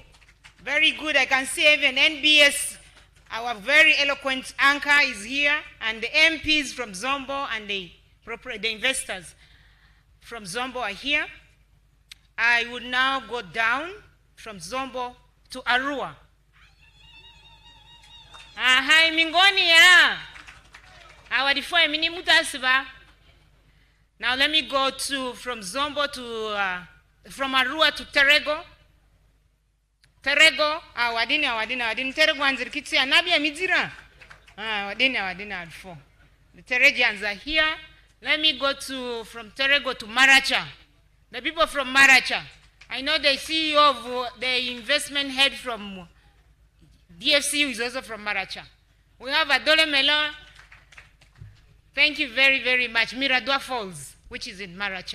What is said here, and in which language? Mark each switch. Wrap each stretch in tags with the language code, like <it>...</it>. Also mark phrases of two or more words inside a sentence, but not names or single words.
<en>Very good. I can see even NBS, our very eloquent anchor, is here, and the MPs from Zombo and the investors from Zombo are here. I would now go down from Zombo to Arua. Hi, Mingonia.</en> <lgg>Awadifo mini mutasiba.</lgg> <en>Now let me go from Zombo to from Arua to Terego.</en> <lgg>Terego, wadini Terego anzirikitsi anabia midira. Wadini alfo.</lgg> <en>The Teregians are here. Let me go from Terego to Maracha. The people from Maracha. I know the CEO of the investment head from DFCU is also from Maracha. We have Adole Melo. Thank you very, very much. Miradua Falls, which is in Maracha.</en>